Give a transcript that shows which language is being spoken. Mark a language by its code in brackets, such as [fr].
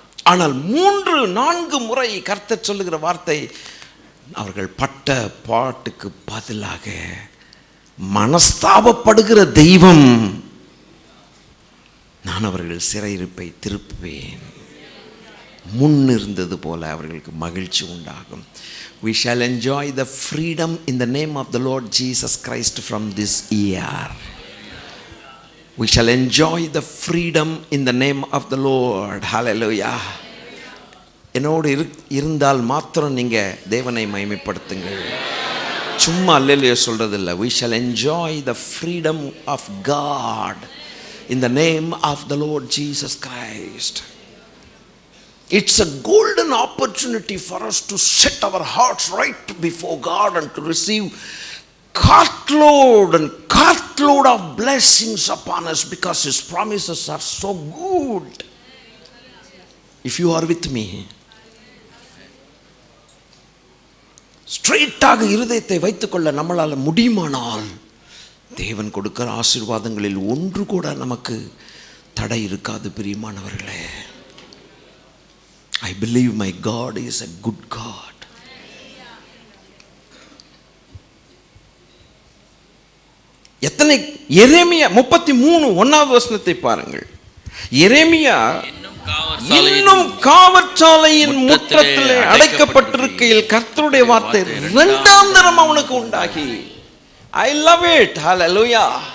[ta] ஆனால் 3-4 முறை கர்த்தர் சொல்லுகிற வார்த்தை, அவர்கள் பட்ட பாட்டுக்கு பதிலாக மனஸ்தாபப்படுகிற தெய்வம், நான் அவர்கள் சிறையிருப்பை திருப்புவேன், முன்னிருந்தது போல அவர்களுக்கு மகிழ்ச்சி உண்டாகும். [en] We shall enjoy the freedom in the name of the Lord Jesus Christ from this year. We shall enjoy the freedom in the name of the Lord. Hallelujah. [ta] என்னோடு இருந்தால் மாத்திரம் நீங்க தேவனை மகிமைப்படுத்துங்கள். சும்மா அல்லேலூயா சொல்றது இல்லை. [en] We shall enjoy the freedom of God in the name of the Lord Jesus Christ. It's a golden opportunity for us to set our hearts right before God and to receive cartload and cartload of blessings upon us, because His promises are so good. If you are with me, [ta] ஸ்ட்ரெயிட்டாக இருதயத்தை வைத்துக்கொள்ள நம்மளால் முடியுமானால், தேவன் கொடுக்கிற ஆசீர்வாதங்களில் ஒன்று கூட நமக்கு தடை இருக்காது. பிரியமானவர்களே, [en] I believe my God is a good God. [ta] எத்தனை எரேமியா 33:1வது வசனத்தை பாருங்கள். எரேமியா இன்னும் காவற்சாலையின் முற்றத்திலே அடைக்கப்பட்டிருக்கையில் கர்த்தருடைய வார்த்தை 2ஆம் தரம் அவனுக்கு உண்டாகி, [en] I love it. Hallelujah.